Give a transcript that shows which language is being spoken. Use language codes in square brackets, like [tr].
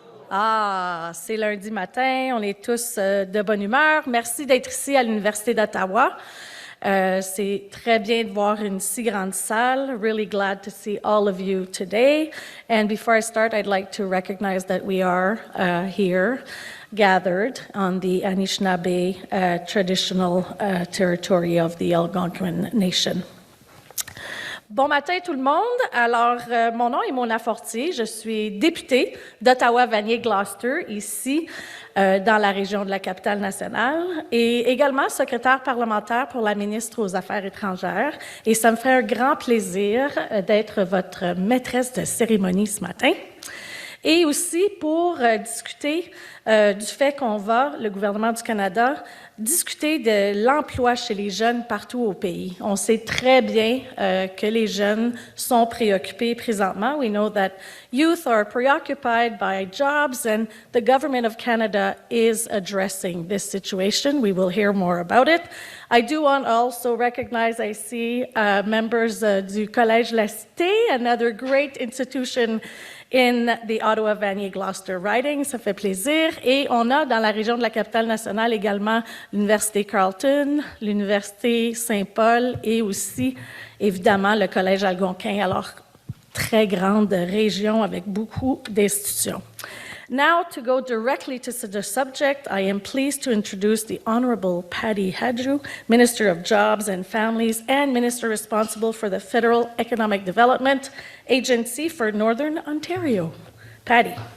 [fr] Ah, c'est lundi matin, on est tous de bonne humeur. Merci d'être ici à l'Université d'Ottawa. C'est très bien de voir une si grande salle. [en] Really glad to see all of you today. And before I start, I'd like to recognize that we are here gathered on the Anishinaabe traditional territory of the Algonquin Nation. [fr] Bon matin tout le monde. Alors, mon nom est Mona Fortier. Je suis députée d'Ottawa, Vanier, Gloucester, ici dans la région de la capitale nationale, et également secrétaire parlementaire pour la ministre aux Affaires étrangères. Et ça me fait un grand plaisir d'être votre maîtresse de cérémonie ce matin. Et aussi pour discuter du fait qu'on va, le gouvernement du Canada, discuter de l'emploi chez les jeunes partout au pays. On sait très bien que les jeunes sont préoccupés présentement. [en] We know that youth are preoccupied by jobs, and the government of Canada is addressing this situation. We will hear more about it. I do want to also recognize, I see members du Collège La Cité, another great institution in the Ottawa, Vanier, Gloucester riding. [fr] Ça fait plaisir. Et on a dans la région de la capitale nationale également l'Université Carleton, l'Université Saint-Paul et aussi, évidemment, le Collège algonquin. Alors, très grande région avec beaucoup d'institutions. [en] Now, to go directly to the subject, I am pleased to introduce the Honourable Patty Hajdu, Minister of Jobs and Families and Minister responsible for the Federal Economic Development Agency for Northern Ontario. Patty.